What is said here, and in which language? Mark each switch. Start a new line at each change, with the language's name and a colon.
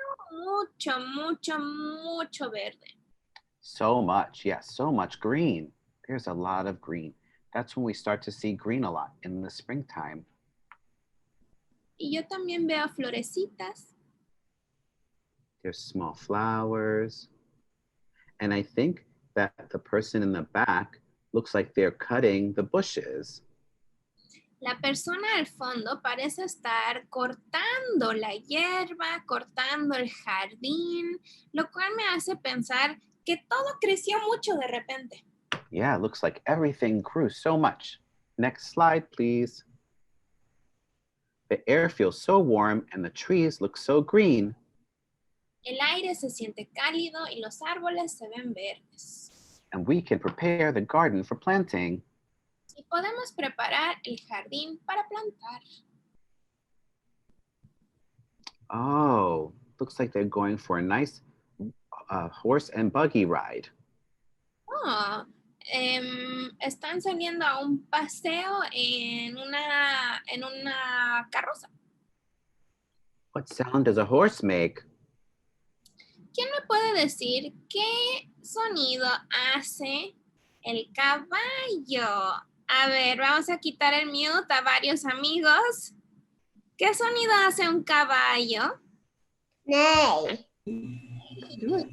Spanish: Mucho, mucho, mucho verde.
English: So much. Yes, so much green. There's a lot of green. That's when we start to see green a lot in the springtime.
Spanish: Y yo también veo florecitas.
English: There's small flowers. And I think that the person in the back looks like they're cutting the bushes.
Spanish: La persona al fondo parece estar cortando la hierba, cortando el jardín, lo cual me hace pensar que todo creció mucho de repente.
English: Yeah, it looks like everything grew so much. Next slide, please. The air feels so warm and the trees look so green.
Spanish: El aire se siente cálido y los árboles se ven verdes.
English: And we can prepare the garden for planting.
Spanish: Y podemos preparar el jardín para plantar.
English: Oh, looks like they're going for a nice horse and buggy ride.
Spanish: Oh, están saliendo a un paseo en una carroza.
English: What sound does a horse make?
Spanish: ¿Quién me puede decir qué sonido hace el caballo? A ver, vamos a quitar el mute a varios amigos. ¿Qué sonido hace un caballo? Nay.
English: Do it.